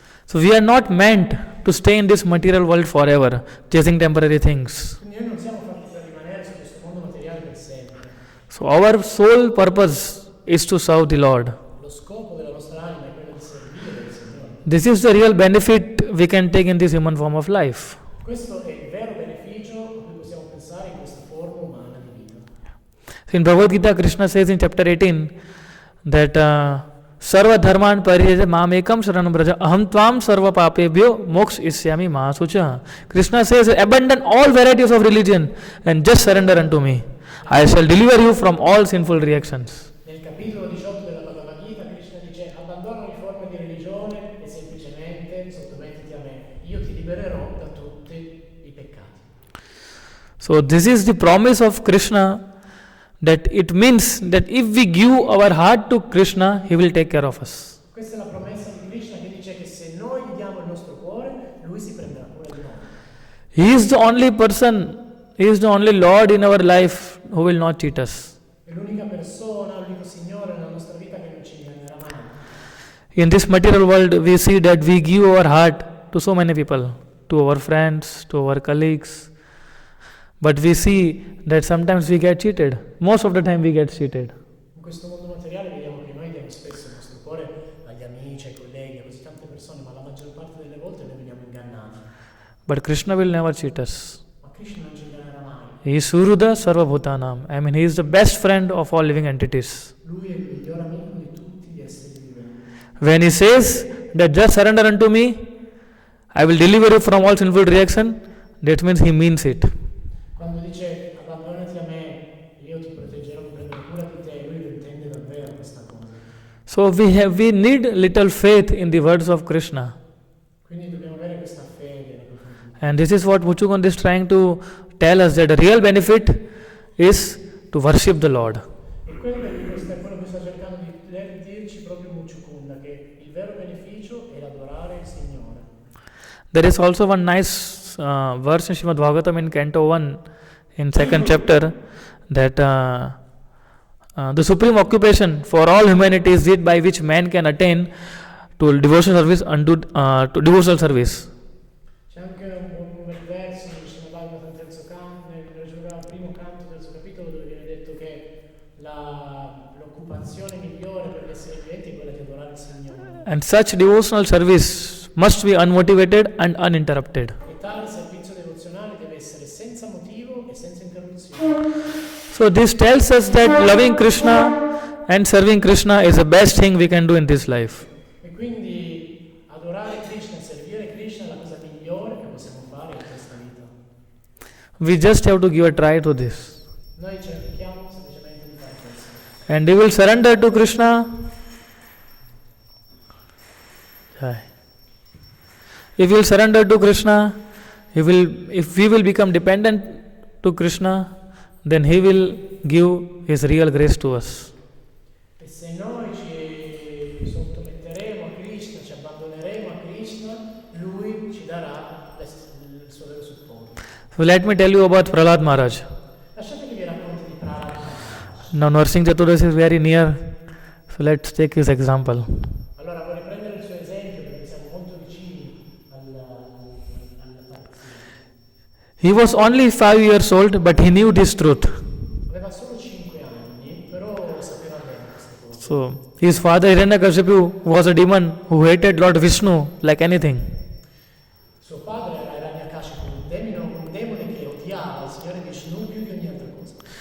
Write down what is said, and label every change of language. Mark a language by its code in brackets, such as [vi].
[en] So we are not meant to stay in this material world forever, chasing temporary things. [it] Quindi noi non siamo fatti per rimanere su questo mondo materiale per sempre. [en] So our sole purpose is to serve the Lord. [it] Lo scopo della nostra anima è quello di servire il Signore. [en] This is the real benefit we can take in this human form of life. [it] Questo è il vero beneficio a cui possiamo pensare in questa forma umana di vita. [en] In Bhagavad Gita, Krishna says in chapter 18 that [sa] Sarva dharman pariyaja mamekam sharanam braja aham tvam sarva papebhyo moksha isyami mahasucha. [en] Krishna says, abandon all varieties of religion and just surrender unto me. I shall deliver you from all sinful reactions. [it] Nel capitolo 18 della Bhagavad Gita, Krishna dice: abbandona ogni forma di religione e semplicemente sottomettiti a me. Io ti libererò da tutti i peccati. [en] So this is the promise of Krishna, that it means that if we give our heart to Krishna, He will take care of us. [it] Questa è la promessa di Krishna che dice che se noi gli diamo il nostro cuore, Lui si prenderà cura di noi. [en] He is the only person, He is the only Lord in our life who will not cheat us. [it] È l'unica persona, l'unico Signore nella nostra vita che non ci ingagnerà mai. [en] In this material world, we see that we give our heart to so many people, to our friends, to our colleagues. But we see that sometimes we get cheated. Most of the time we get cheated. [it] In questo mondo materiale vediamo che noi diamo spesso il nostro cuore agli amici, ai colleghi, a così tante persone, ma la maggior parte delle volte noi veniamo ingannati. [en] But Krishna will never cheat us. [it] Ma Krishna non ci ingannerà mai. [en] He is [sa] Suruda Sarva Bhutanam. [en] I mean, He is the best friend of all living entities. [it] Lui è il miglior amico di tutti gli esseri viventi. [en] When He says that just surrender unto me, I will deliver you from all sinful reaction, that means He means it. [it] Quando dice abbandonati a me, io ti proteggerò, mi prenderò cura di te, lui lo intende davvero questa cosa. [en] So we need little faith in the words of Krishna. [it] Quindi dobbiamo avere questa fede nei confronti. [en] And this is what Muchukund is trying to tell us, that the real benefit is to worship the Lord. [it] E quello che sta cercando di dirci proprio Muchukunda, che il vero beneficio è l'adorare il Signore. [en] There is also one nice verse in Srimad Bhagavatam in Canto 1, in 2nd chapter, that the supreme occupation for all humanity is it by which man can attain to devotional service to devotional service. [it] C'è anche un bel verso in Srimad Bhagavatam terzo canto, nel primo canto terzo capitolo, dove viene detto che l'occupazione migliore per gli esseri viventi è quella di adorare il Signore. [en] And such devotional service must be unmotivated and uninterrupted. [it] E tale servizio devozionale deve essere senza motivo e senza interruzione. [en] So this tells us that loving Krishna and serving Krishna is the best thing we can do in this life. [it] E quindi adorare Krishna e servire Krishna è la cosa migliore che possiamo fare in questa vita. [en] We just have to give a try to this. [it] Noi cerchiamo semplicemente di fare questo. [en] And we will surrender to Krishna. Jai. If we will surrender to Krishna, if we will become dependent to Krishna, then He will give His real grace to us. [it] E se noi ci sottometteremo a Krishna, ci abbandoneremo a Krishna, Lui ci darà il suo vero supporto. [en] So let me tell you about Prahlad Maharaj. [it] Lasciate che vi racconti di Prahlad. [en] Now Narsingh Chaturdashi is very near, so let's take his example. [it] Allora vorrei prendere il suo esempio perché siamo molto vicini all'apparizione. [en] He was only 5 years old, but he knew this truth. [it] Aveva solo 5 anni, però sapeva bene queste cose. [en] So his father Hiranyakashipu was a demon who hated Lord Vishnu like anything. [it] Suo padre era Hiranyakashipu, un demone che odiava il Signore Vishnu più di ogni altra cosa.